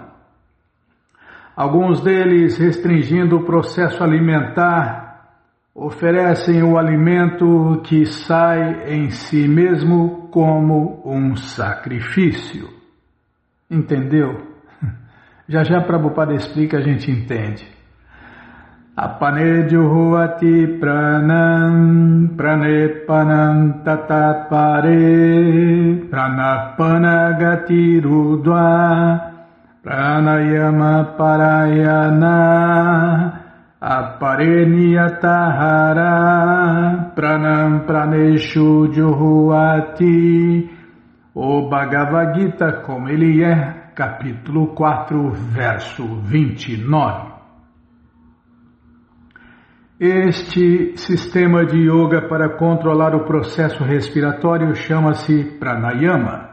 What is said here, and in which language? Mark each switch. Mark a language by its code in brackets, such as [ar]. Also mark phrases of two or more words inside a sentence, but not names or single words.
[pt] Alguns deles, restringindo o processo alimentar, oferecem o alimento que sai em si mesmo como um sacrifício. Entendeu? Já Prabhupada explica, a gente entende. [sa] अपाने जुहुअति प्राणम् प्राणेपानम् ततापरे प्राणापान गतिरुद्वा प्राणायाम परायण अपरे नियताहार प्राणम् प्राणेषु जुहुअति. [pt] O Bhagavad Gita como ele é, capítulo 4, verso 29. Este sistema de yoga para controlar o processo respiratório chama-se pranayama.